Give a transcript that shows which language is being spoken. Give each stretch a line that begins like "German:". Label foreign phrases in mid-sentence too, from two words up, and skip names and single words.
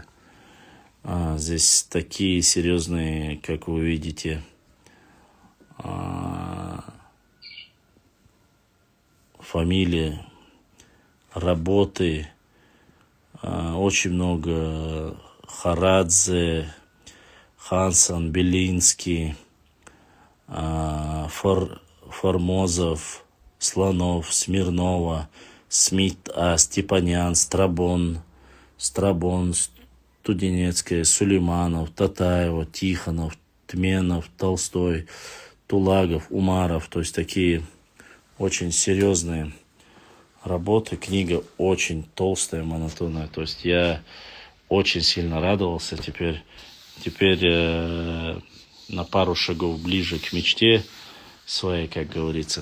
Russian: Здесь такие серьезные, как вы видите, фамилии, работы, очень много Харадзе, Хансан, Белинский, Формозов, Слонов, Смирнова, Степанян, Страбон, Студенецкая, Сулейманов, Татаева, Тихонов, Тменов, Толстой, Тулагов, Умаров. То есть такие очень серьезные работы. Книга очень толстая, монотонная. То есть я очень сильно радовался. Теперь на пару шагов ближе к мечте своей, как говорится.